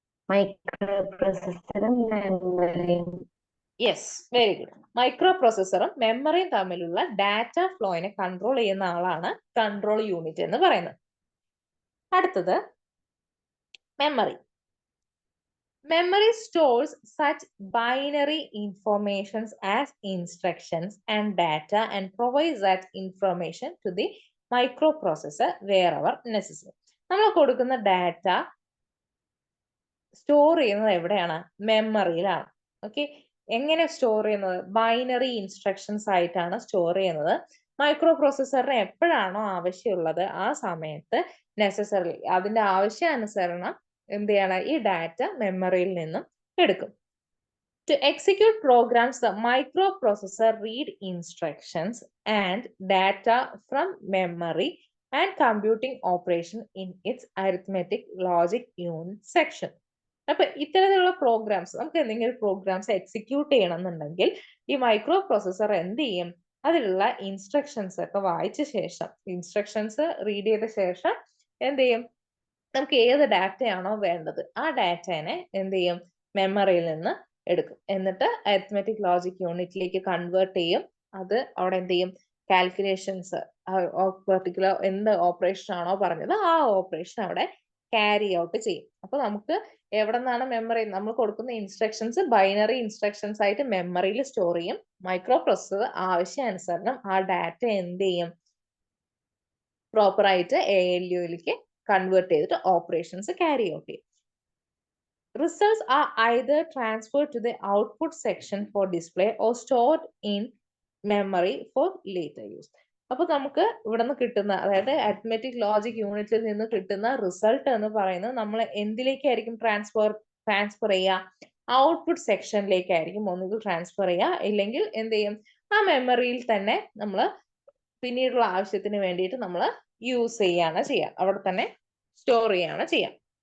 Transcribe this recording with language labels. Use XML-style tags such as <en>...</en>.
<ml>Micro പ്രോസസ്സറും മെമ്മറിയും.</ml> <en>Yes, very good.</en> <ml>Micro പ്രോസസ്സറും മെമ്മറിയും തമ്മിലുള്ള ഡാറ്റ ഫ്ലോയിനെ കൺട്രോൾ ചെയ്യുന്ന ആളാണ് കൺട്രോൾ യൂണിറ്റ് എന്ന് പറയുന്നത്. അടുത്തത് memory.</ml> <en>Memory stores such binary informations as instructions and data and provides that information to the microprocessor wherever necessary.</en> <ml>നമ്മൾ കൊടുക്കുന്ന ഡാറ്റ സ്റ്റോർ ചെയ്യുന്നത് എവിടെയാണ്? മെമ്മറിയിലാണ്. ഓക്കെ, എങ്ങനെ സ്റ്റോർ ചെയ്യുന്നത്? ബൈനറി ഇൻസ്ട്രക്ഷൻസ് ആയിട്ടാണ് സ്റ്റോർ ചെയ്യുന്നത്. മൈക്രോ പ്രോസസ്സറിന് എപ്പോഴാണോ ആവശ്യമുള്ളത് ആ സമയത്ത് നെസസറി അതിന്റെ ആവശ്യാനുസരണം എന്ത് ചെയ്യണം? ഈ ഡാറ്റ മെമ്മറിയിൽ നിന്നും എടുക്കും.</ml> <en>To execute programs, the microprocessor read instructions and data from memory and computing operation in its arithmetic logic unit section.</en> <ml>അപ്പൊ ഇത്തരത്തിലുള്ള പ്രോഗ്രാംസ്, നമുക്ക് എന്തെങ്കിലും പ്രോഗ്രാംസ് എക്സിക്യൂട്ട് ചെയ്യണം എന്നുണ്ടെങ്കിൽ ഈ മൈക്രോ പ്രോസസ്സർ എന്ത് ചെയ്യും? അതിലുള്ള ഇൻസ്ട്രക്ഷൻസ് ഒക്കെ വായിച്ച ശേഷം, ഇൻസ്ട്രക്ഷൻസ് റീഡ് ചെയ്ത ശേഷം എന്ത് ചെയ്യും? നമുക്ക് ഏത് ഡാറ്റയാണോ വേണ്ടത് ആ ഡാറ്റേനെ എന്ത് ചെയ്യും? മെമ്മറിയിൽ നിന്ന് എടുക്കും. എന്നിട്ട് അരിത്മെറ്റിക് ലോജിക് യൂണിറ്റിലേക്ക് കൺവേർട്ട് ചെയ്യും. അത് അവിടെ എന്ത് ചെയ്യും? കാൽക്കുലേഷൻസ്, പെർട്ടിക്കുലർ എന്ത് ഓപ്പറേഷൻ ആണോ പറഞ്ഞത് ആ ഓപ്പറേഷൻ അവിടെ ക്യാരി ഔട്ട് ചെയ്യും. അപ്പൊ നമുക്ക് എവിടെ നിന്നാണ് മെമ്മറി? നമ്മൾ കൊടുക്കുന്ന ഇൻസ്ട്രക്ഷൻസ് ബൈനറി ഇൻസ്ട്രക്ഷൻസ് ആയിട്ട് മെമ്മറിയിൽ സ്റ്റോർ ചെയ്യും. മൈക്രോ പ്രോസസ്സർ ആവശ്യാനുസരണം ആ ഡാറ്റ എന്ത് ചെയ്യും? പ്രോപ്പർ ആയിട്ട് ALUയിലേക്ക് കൺവേർട്ട് ചെയ്തിട്ട് ഓപ്പറേഷൻസ് ക്യാരി ഔട്ട് ചെയ്യും.</ml> <en>Results are either transferred to the output section for display or stored in memory for later use.</en> <ml>അപ്പൊ നമുക്ക് ഇവിടെ നിന്ന് കിട്ടുന്ന, അതായത് അരിത്മെറ്റിക് ലോജിക് യൂണിറ്റിൽ നിന്ന് കിട്ടുന്ന റിസൾട്ട് എന്ന് പറയുന്നത് നമ്മൾ എന്തിലേക്കായിരിക്കും ട്രാൻസ്ഫർ ചെയ്യുക? ഔട്ട്പുട്ട് സെക്ഷനിലേക്കായിരിക്കും ഒന്നുകിൽ ട്രാൻസ്ഫർ ചെയ്യുക, ഇല്ലെങ്കിൽ എന്ത് ചെയ്യും? ആ മെമ്മറിയിൽ തന്നെ നമ്മൾ പിന്നീടുള്ള ആവശ്യത്തിന് വേണ്ടിയിട്ട് നമ്മൾ യൂസ് ചെയ്യാണ് ചെയ്യുക, അവിടെ തന്നെ സ്റ്റോർ ചെയ്യാണ് ചെയ്യാം.</ml>